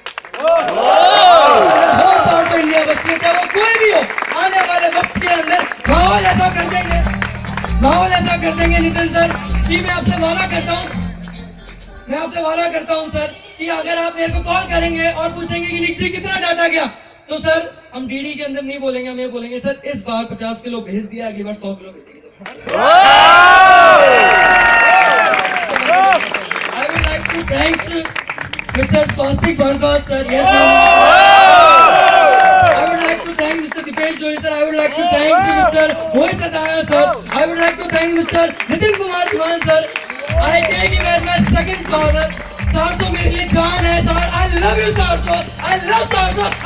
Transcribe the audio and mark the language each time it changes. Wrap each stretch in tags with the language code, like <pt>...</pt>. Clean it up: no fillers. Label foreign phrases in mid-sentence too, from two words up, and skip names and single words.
<hi>होल 400 इंडिया बस, चाहे वो कोई भी हो, आने वाले वक्त के अंदर माहौल ऐसा कर देंगे नितिन सर कि मैं आपसे वादा करता हूं सर कि अगर आप मेरे को कॉल करेंगे और पूछेंगे कि निक्सी कितना डाटा गया तो सर हम डीडी के अंदर नहीं बोलेंगे, हम ये बोलेंगे सर इस बार 50 किलो भेज दिया, अगली बार 100 किलो भेजेंगे।</hi> <en>I would like to thanks Mr. Swastik Bhardwaj sir. Yes, ma'am. I would like to thank Mr. Dipesh Joy sir. I would like to thank Mr. Mohit Satara sir. I would like to thank Mr. Nitin Kumar Diwan sir. I take him as my second father.</en> <hi>Sarso मेरे लिए जान है sir.</hi> <en>I love you Sarso. I love Sarso</en>